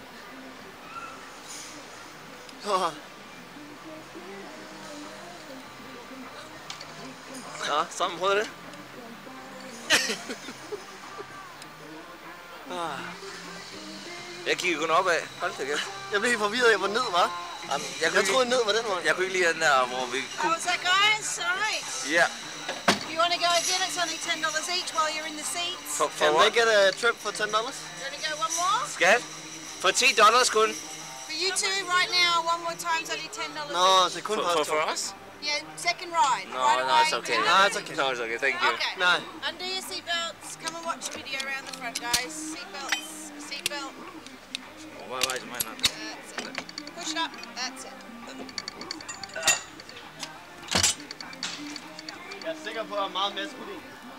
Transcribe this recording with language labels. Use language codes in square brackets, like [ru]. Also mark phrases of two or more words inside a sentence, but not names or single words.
[da] Nå, så har man prøvet det. Jeg kiggede kun opad. Hold da kæft. Jeg blev helt forvirret, hvor ned var. Jeg troede ned var den vej. Jeg kunne ikke lide den der, hvor vi kunne... [en] How's that, guys? All right. Yeah. You want to go again? It's only $10 each while you're in the seats. For Can they get a trip for $10? You want to go one more? [da] Skat? For $10 kun. [en] For you two right now, one more time's only $10 [da] Nå, [en] each. [da] det er kun for os to. [en] For us? Yeah, second ride. No, right no, away. it's okay. No, it's okay. No, it's okay. Thank you. Okay. [da] Nej. [en] Undo your seatbelts. Come and watch a video around the front, guys. Seatbelts. Seatbelt. Why is mine not? That's it. Push it up. That's it. [da] Jeg er sikker på, at jeg er meget maskulin.